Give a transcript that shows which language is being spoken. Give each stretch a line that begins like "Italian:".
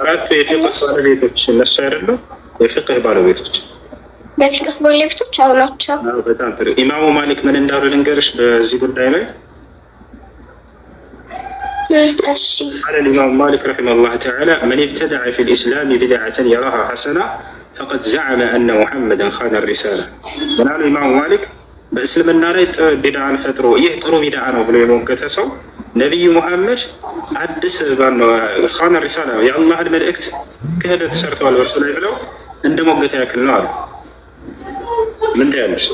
Amharic: አራቱ የፊቅህ ባለቤቶች እነሱ አይደሉም? የፊቅህ ባለቤቶች በፊቅህ ባለቤቶች አዎ ናቸው። በጣም ጥሩ። ኢማሙ ማሊክ ምን እንዳሉ ልንገርሽ በዚህ ጉዳይ ላይ። እሺ
Arabic: قال الإمام مالك رحمه الله تعالى من ابتدع في الإسلام بدعة يراها حسنة فقد زعم أن محمدا خان الرسالة. من قال الإمام مالك
Amharic: በእስልምና ላይ ቢድዓን ፈጥሮ ይህ ጥሩ ቢድዓ ነው ብሎ የሞገተ ሰው ነቢዩ ሙሐመድ አዲስ ኻነ ሪሳላ የአላህን መልእክት ክህደት ሰርተዋል በእርሱ ላይ ብለው እንደ ሞገተ ያክል ነው አሉ። ምን ትያለሽ?